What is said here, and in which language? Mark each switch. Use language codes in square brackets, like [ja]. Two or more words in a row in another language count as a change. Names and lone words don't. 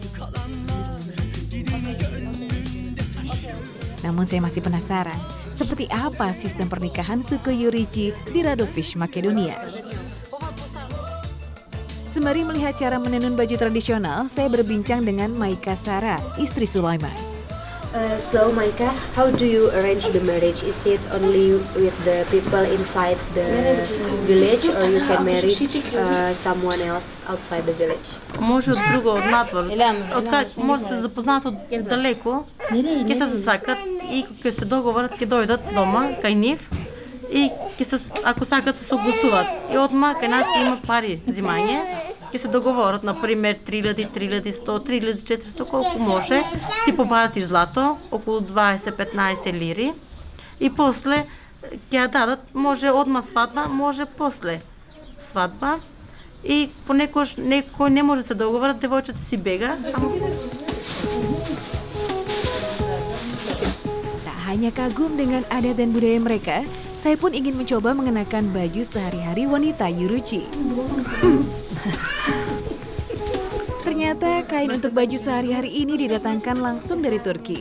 [id] Namun saya masih penasaran, seperti apa sistem pernikahan suku Yuruchi di Rhodovish, Makedonia. Sembari melihat cara menenun baju tradisional, saya berbincang dengan Maika Sara, istri Sulaiman. [en] So Maika, how do you arrange the marriage? Is it only with the people inside the village or you can marry someone else outside the village? [mk] Може од друго, од надвор. Од как може се запознаат од далеко, ќе се засакат и ќе се договорат, ќе дојдат дома кај нив и ќе се, ако сакат се согласуваат. И одма кај нас има пари зимање. Ќе се договорат, например, 3000, 3100, 3400, колку може, си побават и злато, околу 20-15 лири, и после ќе ја дадат, може одма свадба, може после свадба, и понекогаш некој не може се договорат, девојчето си бега. [id] Tak hanya kagum dengan adat dan budaya mereka, saya pun ingin mencoba mengenakan baju sehari-hari wanita Yuruchi. Ternyata kain untuk baju sehari-hari ini didatangkan langsung dari Turki.